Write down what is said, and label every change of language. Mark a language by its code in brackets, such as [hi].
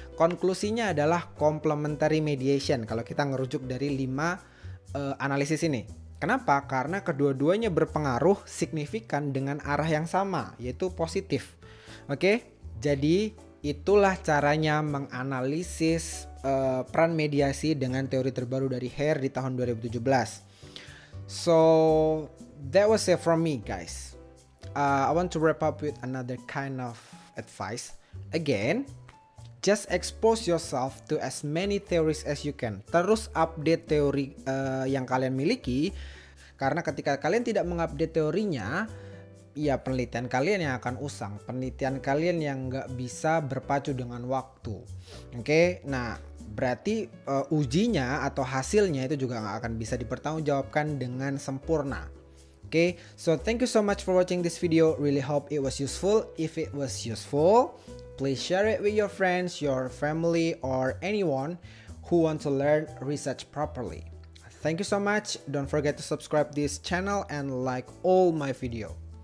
[id] Konklusinya adalah complementary mediation kalau kita ngerujuk dari 5 analisis ini. Kenapa? Karena kedua-duanya berpengaruh signifikan dengan arah yang sama, yaitu positif. Oke, jadi itulah caranya menganalisis peran mediasi dengan teori terbaru dari Hare di tahun 2017. [en] So, that was it from me, guys. I want to wrap up with another kind of advice. Again, just expose yourself to as many theories as you can. [id] Terus update teori yang kalian miliki, karena ketika kalian tidak mengupdate teorinya, ya penelitian kalian yang akan usang, penelitian kalian yang nggak bisa berpacu dengan waktu. Oke, nah berarti ujinya atau hasilnya itu juga nggak akan bisa dipertanggungjawabkan dengan sempurna. [en] Okay, so thank you so much for watching this video. Really hope it was useful. If it was useful, please share it with your friends, your family, or anyone who want to learn research properly. Thank you so much. Don't forget to subscribe this channel and like all my video.